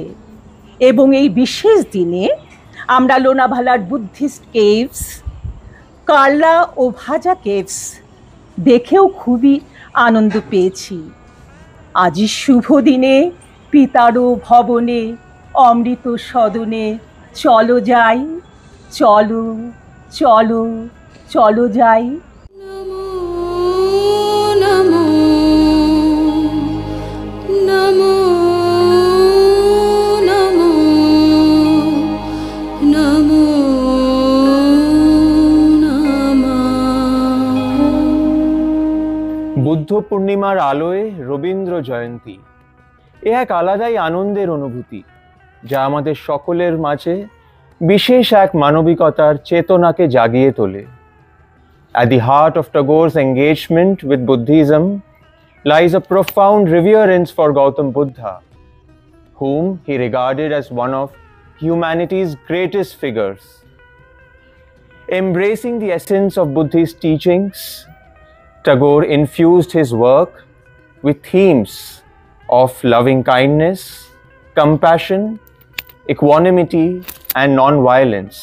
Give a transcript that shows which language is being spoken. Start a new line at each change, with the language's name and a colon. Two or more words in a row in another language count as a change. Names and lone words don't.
Bangla: এবং এই বিশেষ দিনে আমরা লোনাভালার
English: Buddhist caves,
Bangla: কার্লা ও ভাজা কেভস দেখেও খুবই আনন্দ পেয়েছি। আজই শুভ দিনে পিতারো ভবনে অমৃত সদনে চলো যাই, চলো চলো চলো যাই।
Sanskrit: नमो नमो नमो नमो नमो नमः।
Bangla: বুদ্ধ পূর্ণিমার আলোয় রবীন্দ্র জয়ন্তী এ এক আলাদাই আনন্দের অনুভূতি, যা আমাদের সকলের মাঝে বিশেষ এক মানবিকতার চেতনাকে জাগিয়ে তোলে।
English: At the heart of Tagore's engagement with Buddhism lies a profound reverence for Gautam Buddha, whom he regarded as one of humanity's greatest figures. Embracing the essence of Buddhist teachings, Tagore infused his work with themes of loving kindness, compassion, equanimity, and non-violence.